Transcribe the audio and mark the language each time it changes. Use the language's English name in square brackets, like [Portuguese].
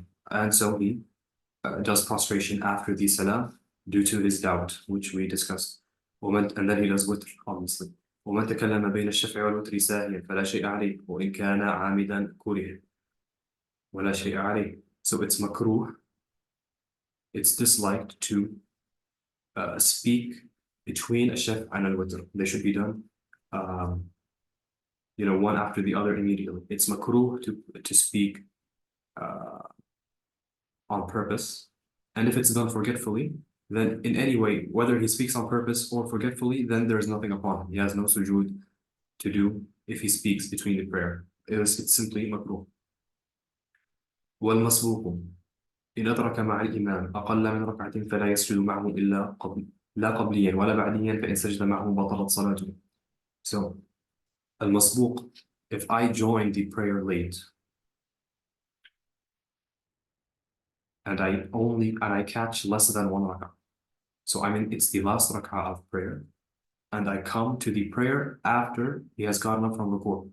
[English] And so he does prostration after the salam due to his doubt, which we discussed. And then he does witr, obviously. [Arabic] ومن تكلم بين الشفع والوتر ساهيا فلا شيء عليه وإن كان عامدا كره ولا شيء عليه. [English] So it's makruh, it's disliked to speak between a shaf' and a witr. They should be done one after the other immediately. It's makruh to speak on purpose. And if it's done forgetfully, then in any way, whether he speaks on purpose or forgetfully, then there's nothing upon him. He has no sujood to do if he speaks between the prayer. It's simply makruh. [Arabic] والمسبوق إن أدرك مع الإمام أقل من ركعة فلا يسجد معه إلا لا قبليا ولا بعديا فإن سجد معه بطلت صلاته. [English] So, المسبوق, if I join the prayer late and I catch less than one rak'ah. So I mean it's the last rak'ah of prayer, and I come to the prayer after he has gotten up from ruku'.